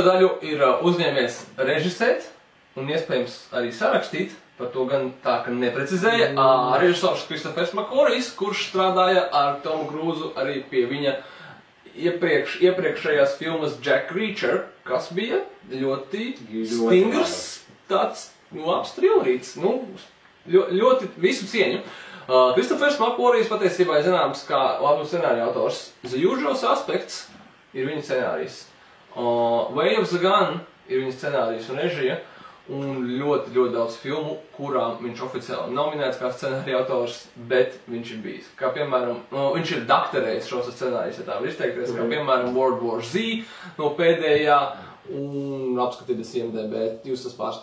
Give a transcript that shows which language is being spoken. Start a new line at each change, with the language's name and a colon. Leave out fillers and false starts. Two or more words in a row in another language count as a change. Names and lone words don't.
Latvian: daļu ir uzņēmies režisēt un iespējams arī sarakstīt, par to gan tā, ka neprecizēja, režisors Christophers McQuarries, kurš strādāja ar Tomu Cruisu arī pie viņa iepriekšējās filmas Jack Reacher, kas bija ļoti stingrs, tāds labs trillerīts, ļoti visu cieņu. Christophers McQuarries patiesībā ir zināms kā labu scenāriju autors. The Usual Suspects ir viņa scenārijs. Way of the Gun ir viņa scenārijs un režija. Un ļoti daudz filmu, kurām viņš oficiāli nav minēts kā scenārija autors, bet viņš ir bijis. Kā piemēram, viņš ir dakterējis šos scenārijus, ja tā var izteikties, kā piemēram World War Z no pēdējā un apskatīties IMDb, jūs tas pārsteigs.